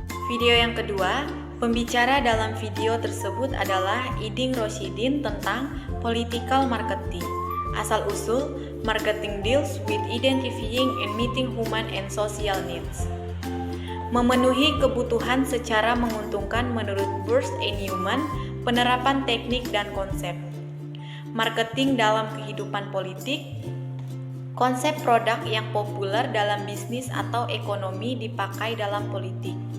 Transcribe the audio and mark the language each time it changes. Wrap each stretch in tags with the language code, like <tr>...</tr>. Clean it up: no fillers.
<id>Video yang kedua, pembicara dalam video tersebut adalah Iding Roshidin tentang political marketing.</id> <en>Asal-usul, marketing deals with identifying and meeting human and social needs.</en> <id>Memenuhi kebutuhan secara menguntungkan menurut Burst and Newman, Penerapan teknik dan konsep. Marketing dalam kehidupan politik. Konsep produk yang populer dalam bisnis atau ekonomi dipakai dalam politik.</id>